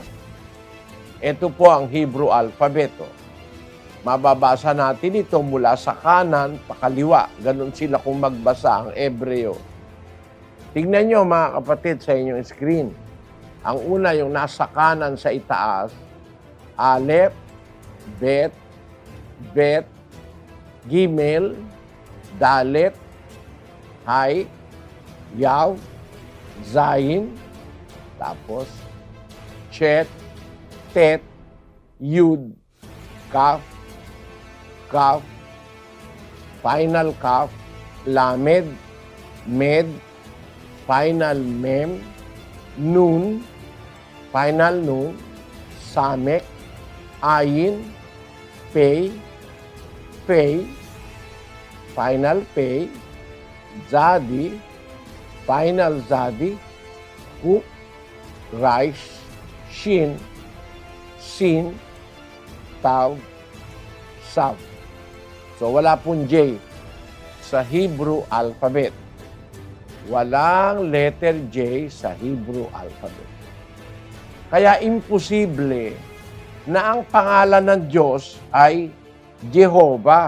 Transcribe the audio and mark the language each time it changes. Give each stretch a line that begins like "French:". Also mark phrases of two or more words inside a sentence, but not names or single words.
Filipino: Ito po ang
English: Hebrew alphabet.
Filipino: Mababasa natin ito mula sa kanan pakaliwa. Ganon sila kung magbasa ang Hebreo. Tignan nyo mga kapatid sa inyong screen. Ang una yung nasa kanan sa itaas, Aleph, Bet, Gimel, Dalet, Hay, Yav, Zayin, tapos Chet, Tet, Yud, Kaf, final Kaf, Lamed, Med, final Mem, Nun, final Nun, Samek, Ayin, Pei, final Pei, Zadi, final Zadi, Kuk, Raish, Shin, Sin, Tav, Sav. So wala pong J sa
English: Hebrew alphabet.
Filipino: Walang
English: letter J
Filipino: sa
English: Hebrew alphabet.
Filipino: Kaya imposible na ang pangalan ng Diyos ay Jehovah.